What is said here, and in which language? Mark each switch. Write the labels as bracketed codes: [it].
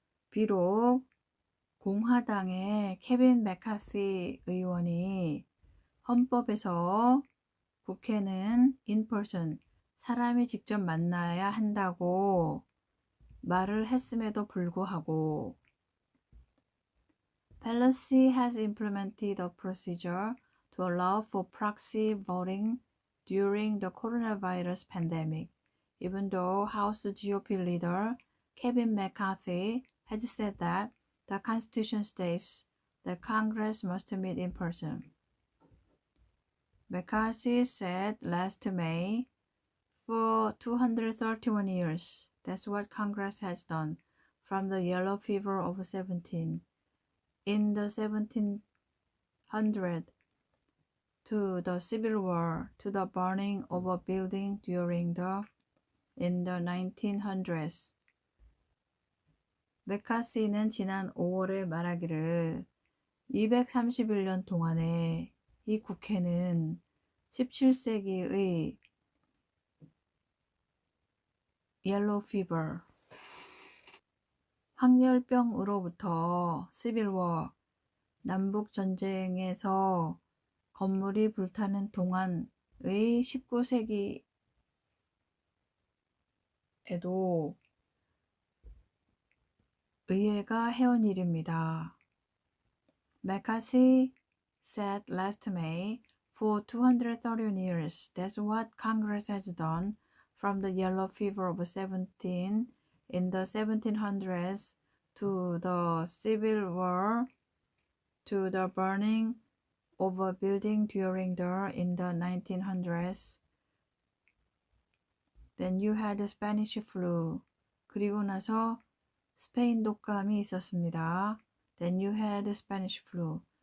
[ko] 비록 공화당의 케빈 맥카시 의원이 헌법에서 국회는 [en] in person, [ko] 사람이 직접 만나야 한다고 말을 했음에도 불구하고 [en] Pelosi has implemented a procedure to allow for proxy voting during the coronavirus pandemic, even though House GOP leader Kevin McCarthy has said that the Constitution states that Congress must meet in person. McCarthy said last May, for 231 years, that's what Congress has done, from the yellow fever of 17. In the 1700s, to the Civil War, to the burning of a building in the 1900s. [ko] 맥카시는 지난 5월에 말하기를 231년 동안에 이 국회는 17세기의 [en] 옐로우 피버, [ko] 황열병으로부터 [en] 시빌워, [ko] 남북전쟁에서 건물이 불타는 동안의 19세기에도 의회가 해온 일입니다. [en] McCarthy said last May, for 231 years, that's what Congress has done from the yellow fever of 17 in the 1700s to the Civil War, to the burning of a building in the 1900s. Then you had the Spanish flu. [ko] 그리고 나서 스페인 독감이 있었습니다. [en] Then you had the Spanish flu.